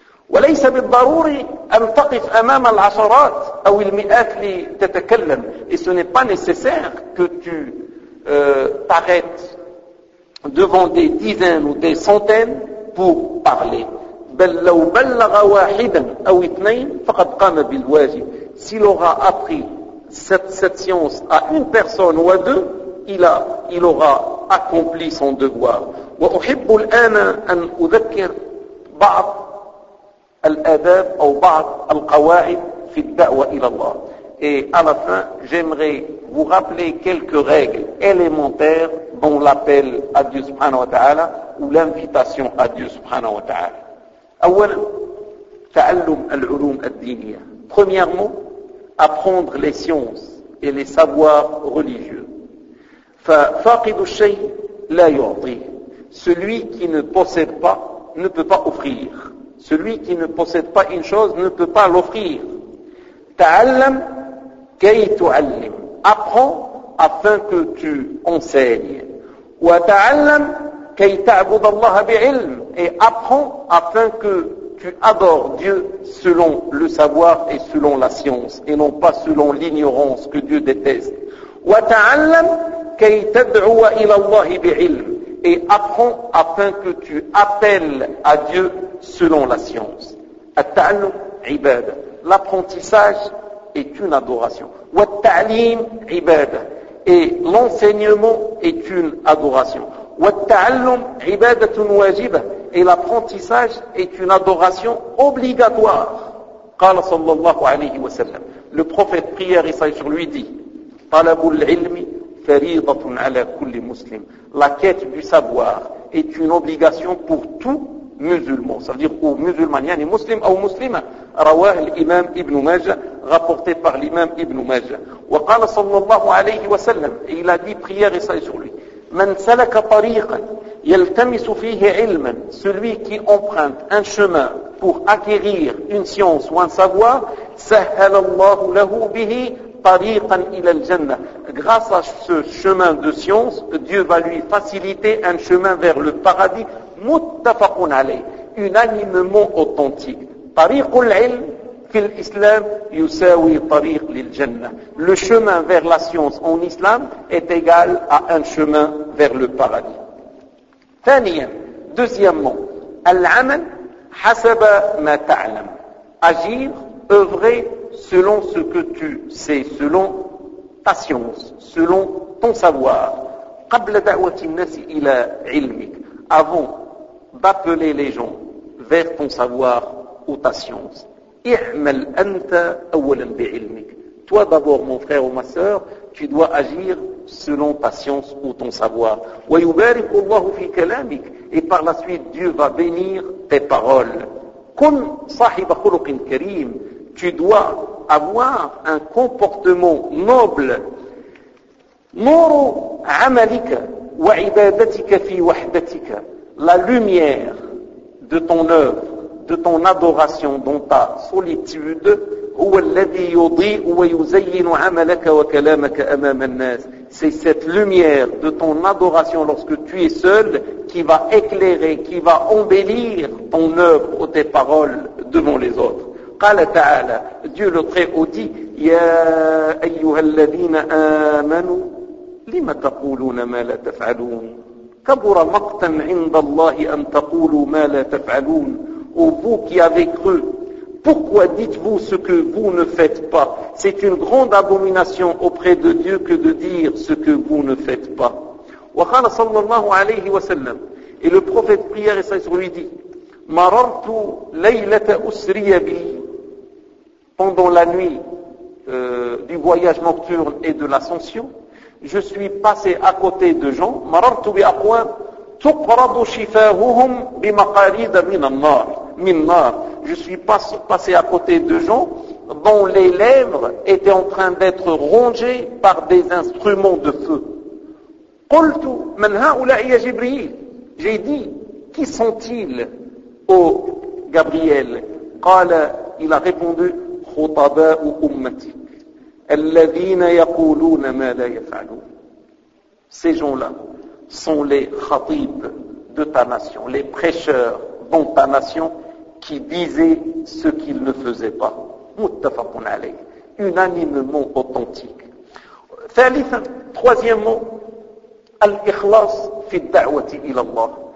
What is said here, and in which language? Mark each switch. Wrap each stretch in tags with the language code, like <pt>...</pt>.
<ar>وليس بالضرورة أن تقف أمام العشرات أو المئات لتتكلم,</ar> <fr>et ce n'est pas nécessaire que tu t'arrêtes devant des dizaines ou des centaines pour parler.</fr> <ar>بل لو بلغ واحدا أو اثنين فقد قام بالواجب.</ar> <fr>S'il aura appris cette science à une personne ou à deux, il aura accompli son devoir.</fr> <ar>وأحب الآن أن أذكر بعض الآداب أو بعض القواعد في الدعوة إلى الله.</ar> <fr>Et à la fin, j'aimerais vous rappeler quelques règles élémentaires dans l'appel à Dieu subhanahu wa ta'ala ou l'invitation à Dieu subhanahu wa ta'ala.</fr> <ar>أولا, تعلم العلوم الدينية.</ar> <fr>Premièrement, apprendre les sciences et les savoirs religieux.</fr> <ar>ففاقد الشيء لا يعطي.</ar> <fr>Celui qui ne possède pas ne peut pas offrir. Celui qui ne possède pas une chose ne peut pas l'offrir.</fr> <ar>تعلم كي تعلم.</ar> <fr>Apprends afin que tu enseignes.</fr> <ar>وتعلم كي تعبد الله بعلم.</ar> <fr>Et apprends afin que tu adores Dieu selon le savoir et selon la science et non pas selon l'ignorance que Dieu déteste.</fr> <ar>وتعلم كي تدعو إلى الله بعلم.</ar> <fr>Et apprends afin que tu appelles à Dieu selon la science.</fr> <ar>التعلم عبادة.</ar> <fr>L'apprentissage est une adoration.</fr> <ar>والتعليم عبادة.</ar> <fr>Et l'enseignement est une adoration.</fr> <ar>والتعلم عبادة واجبة.</ar> <fr>Et l'apprentissage est une adoration obligatoire.</fr> <ar>قال صلى الله عليه وسلم.</ar> <fr>Le prophète prière et sage sur lui dit:</fr> <ar>طلب العلم فريضة على كل مسلم.</ar> <fr>La quête du savoir est une obligation pour tout musulman. Ça veut dire ou musulman,</fr> <ar>yani muslim</ar> <fr>ou muslima.</fr> <ar>رواه الإمام ابن ماجه.</ar> <fr>Rapporté par l'imam ibn Majah.</fr> <ar>وقال صلى الله عليه وسلم.</ar> <fr>Il a dit prière et sage sur lui.</fr> <ar>من سلك طريقا يلتمس فيه علما.</ar> <fr>Celui qui emprunte un chemin pour acquérir une science ou un savoir,</fr> <ar>سهل الله له به طريقا إلى الجنة.</ar> <fr>Grâce à ce chemin de science, Dieu va lui faciliter un chemin vers le paradis.</fr> <ar>متفق عليه.</ar> <fr>Unanimement authentique.</fr> <ar>طريق العلم في الإسلام يساوي طريق للجنة.</ar> <fr>Le chemin vers la science en islam est égal à un chemin vers le paradis.</fr> <ar>ثانيا,</ar> <fr>deuxièmement,</fr> <ar>العمل حسب ما تعلم.</ar> <fr>Agir, œuvrer selon ce que tu sais, selon ta science, selon ton savoir.</fr> <ar>قبل دعوة الناس إلى علمك.</ar> <fr>Avant d'appeler les gens vers ton savoir ou ta science.</fr> <ar>اعمل أنت أولا بعلمك.</ar> <fr>Toi d'abord mon frère ou ma sœur, tu dois agir selon ta science ou ton savoir.</fr> <ar>ويبارك الله في كلامك.</ar> <fr>Et par la suite Dieu va bénir tes paroles.</fr> <ar>كن صاحب خلق كريم.</ar> <fr>Tu dois avoir un comportement noble.</fr> <ar>نور عملك وعبادتك في وحدتك.</ar> <fr>La lumière de ton œuvre, de ton adoration, dans ta solitude,</fr> <ar>هو الذي يضيء ويزين عملك وكلامك أمام الناس.</ar> <fr>C'est cette lumière de ton adoration lorsque tu es seul qui va éclairer, qui va embellir ton œuvre ou tes paroles devant les autres.</fr> <ar>قال تعالى,</ar> <fr>Dieu le Très-Haut dit,</fr> <ar>يا أيها الذين آمنوا لم تقولون ما لا تفعلون كبر مقتا عند الله أن تقولوا ما لا تفعلون.</ar> <fr>Ô vous qui avez cru, pourquoi dites-vous ce que vous ne faites pas? C'est une grande abomination auprès de Dieu que de dire ce que vous ne faites pas.</fr> <ar>وقال صلى الله عليه وسلم.</ar> <fr>Et le prophète prière et sage lui dit,</fr> <ar>مررت ليلة أسري بي.</ar> <fr>Pendant la nuit du voyage nocturne et de l'ascension, je suis passé à côté de gens,</fr> <ar>مررت بأقوام تقرض شفاههم بمقاريد من النار.</ar> <fr>Je suis passé à côté de gens dont les lèvres étaient en train d'être rongées par des instruments de feu.</fr> <ar>قُلْتُ مَنْ هَؤُلَاءِ يَا جِبْرِيلِ.</ar> <fr>J'ai dit, qui sont-ils, ô Gabriel?</fr> <ar>قال,</ar> <fr>il a répondu,</fr> <ar>خُطَبَاءُ أُمَّتِكَ الَّذِينَ يَقُولُونَ مَا لَا يَفْعَلُونَ.</ar> <fr>Ces gens-là sont les khatibs de ta nation, les prêcheurs dans ta nation qui disaient ce qu'ils ne faisaient pas.</fr> <ar>Muttafaqun alayh.</ar> <fr>Unanimement authentique.</fr> <ar>Thalithan,</ar> <fr>troisièmement,</fr> <ar>al-ikhlas fi da'wati ila Allah.</ar>